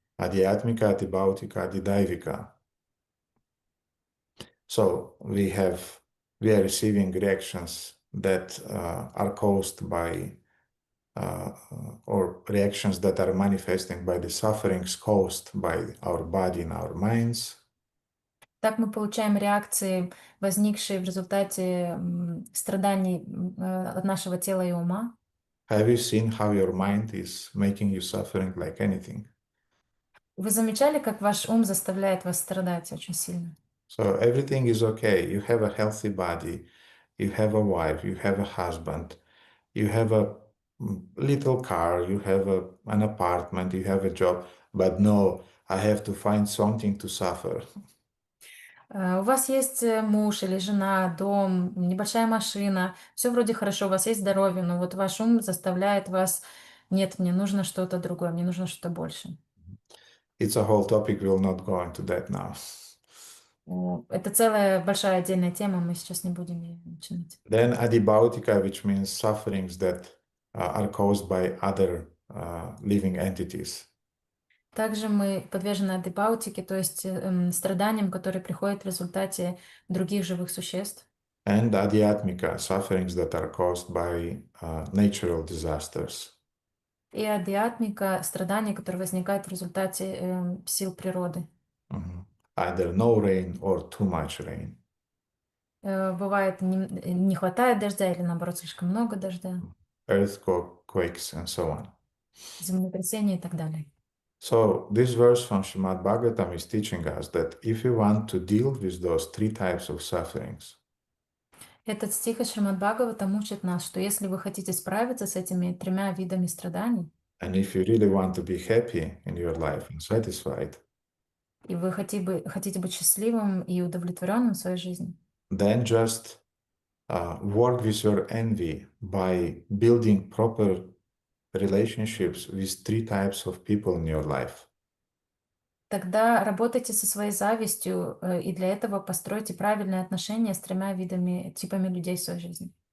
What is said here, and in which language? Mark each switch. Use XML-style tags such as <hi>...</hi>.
<sa>Adhyatmika, Adibhautika, Adidaivika.</sa> <en>So we are receiving reactions that are caused by or reactions that are manifesting by the sufferings caused by our body and our minds.</en> <ru>Так мы получаем реакции, возникшие в результате страданий от нашего тела и ума.</ru> <en>Have you seen how your mind is making you suffering like anything?</en> <ru>Вы замечали, как ваш ум заставляет вас страдать очень сильно?</ru> <en>So everything is okay. You have a healthy body, you have a wife, you have a husband, you have a little car, you have an apartment, you have a job, but no, I have to find something to suffer.</en> <ru>У вас есть муж или жена, дом, небольшая машина, все вроде хорошо, у вас есть здоровье, но вот ваш ум заставляет вас, нет, мне нужно что-то другое, мне нужно что-то больше.</ru> <en>It's a whole topic, we'll not go into that now.</en> <ru>Это целая большая отдельная тема, мы сейчас не будем ее начинать.</ru> <en>Then adibhautika, which means sufferings that are caused by other living entities.</en> <ru>Также мы подвержены адипаутике, то есть страданиям, которые приходят в результате других живых существ.</ru> <en>And adhyatmika, sufferings that are caused by natural disasters.</en> <ru>И адиатмика — страдания, которые возникают в результате сил природы.</ru> <en>Either no rain or too much rain.</en> <ru>Бывает, не хватает дождя или, наоборот, слишком много дождя,</ru> <en>Earthquakes and so on.</en> <ru>землетрясения и так далее.</ru> <en>So this verse from Srimad Bhagavatam is teaching us that if we want to deal with those three types of sufferings,</en> <ru>Этот стих из Шримад Бхагаватам учит нас, что если вы хотите справиться с этими тремя видами страданий,</ru> <en>and if you really want to be happy in your life and satisfied,</en> <ru>и вы хотите быть счастливым и удовлетворенным в своей жизни,</ru> <en>then just work with your envy by building proper relationships with three types of people in your life.</en> <ru>тогда работайте со своей завистью, и для этого постройте правильные отношения с тремя типами людей в своей жизни.</ru>